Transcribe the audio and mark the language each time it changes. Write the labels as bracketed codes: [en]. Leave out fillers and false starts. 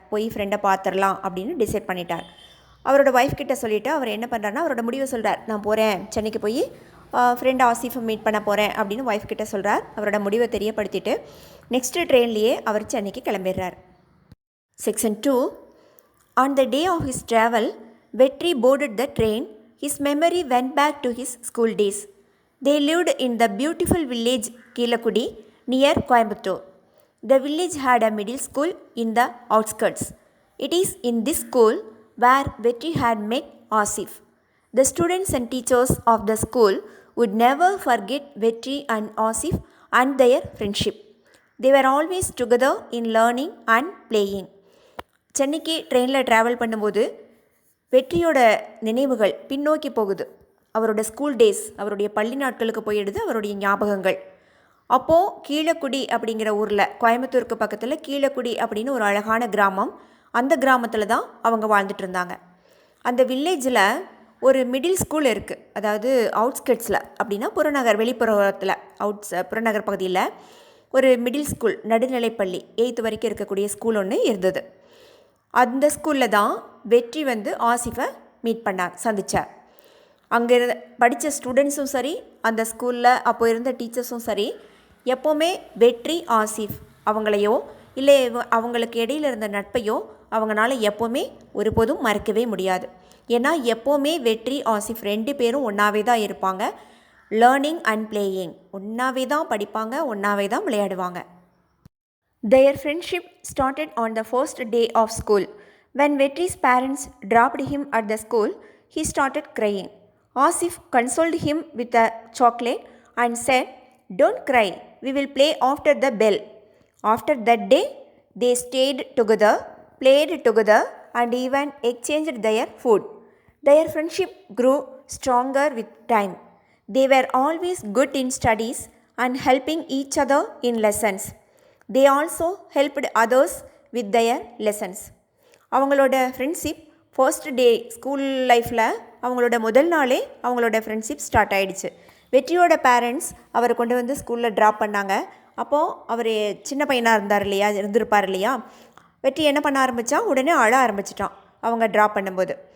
[ta] போய் ஃப்ரெண்டை பார்த்துடலாம் அப்படின்னு டிசைட் பண்ணிட்டார். அவரோட ஒய்ஃப் கிட்ட சொல்லிவிட்டு அவர் என்ன பண்ணுறாருன்னா அவரோட முடிவை சொல்கிறார். நான் போகிறேன், சென்னைக்கு போய் ஃப்ரெண்ட் ஆசிஃபை மீட் பண்ண போகிறேன் அப்படின்னு ஒய்ஃப் கிட்ட சொல்கிறார். அவரோட முடிவை தெரியப்படுத்திட்டு நெக்ஸ்ட்டு ட்ரெயின்லேயே அவர் சென்னைக்கு கிளம்பிடுறார். [en] Section 2. On the day of his travel, Vetri boarded the train. His memory went back to his school days. They lived in the beautiful village Kilakudi near Coimbatore. The village had a middle school in the outskirts. It is in this school where Vetri had met Asif. The students and teachers of the school would never forget Vetri and Asif and their friendship. They were always together in learning and playing. [ta] சென்னைக்கு ட்ரெயினில் travel பண்ணும்போது வெற்றியோட நினைவுகள் பின்னோக்கி போகுது. அவரோட school days, அவருடைய பள்ளி நாட்களுக்கு போயிடுது அவருடைய ஞாபகங்கள். அப்போது கீழக்குடி அப்படிங்கிற ஊரில், கோயம்புத்தூருக்கு பக்கத்தில் கீழக்குடி அப்படின்னு ஒரு அழகான கிராமம், அந்த கிராமத்தில் தான் அவங்க வாழ்ந்துட்டு இருந்தாங்க. அந்த வில்லேஜில் ஒரு மிடில் ஸ்கூல் இருக்குது. அதாவது அவுட்ஸ்கட்ஸில் அப்படின்னா புறநகர் வெளிப்புறத்தில், புறநகர் பகுதியில் ஒரு மிடில் ஸ்கூல், நடுநிலைப்பள்ளி 8th வரைக்கும் இருக்கக்கூடிய ஸ்கூல் ஒன்று இருந்தது. அந்த ஸ்கூலில் தான் வெற்றி ஆசிஃபை மீட் பண்ணார், சந்தித்தார். அங்கே படித்த ஸ்டூடெண்ட்ஸும் சரி, அந்த ஸ்கூலில் அப்போ இருந்த டீச்சர்ஸும் சரி, எப்போவுமே வெற்றி ஆசிஃப் அவங்களையோ இல்லை அவங்களுக்கு இடையில் இருந்த நட்பையோ அவங்களால எப்போவுமே ஒருபோதும் மறக்கவே முடியாது. ஏன்னா எப்போவுமே வெற்றி ஆசிஃப் 2 பேரும் ஒன்றாவே தான் இருப்பாங்க. [en] learning and playing, [ta] ஒன்றாவே தான் படிப்பாங்க, ஒன்றாவே தான் விளையாடுவாங்க. [en] Their friendship started on the first day of school. When Vetri's parents dropped him at the school, he started crying. Asif consoled him with a chocolate and said, "Don't cry, we will play after the bell." After that day, they stayed together, played together, and even exchanged their food. Their friendship grew stronger with time. They were always good in studies and helping each other in lessons. They also helped others with their lessons. [ta] அவங்களோட friendship first day school லைஃப்பில் அவங்களோட முதல் நாளே அவங்களோட friendship start ஆகிடுச்சு. வெற்றியோட parents அவரை கொண்டு ஸ்கூலில் ட்ராப் பண்ணாங்க. அப்போது அவர் சின்ன பையனாக இருந்திருப்பார் இல்லையா. வெற்றி என்ன பண்ண ஆரம்பித்தான், உடனே அழ ஆரம்பிச்சிட்டான் அவங்க ட்ராப் பண்ணும்போது.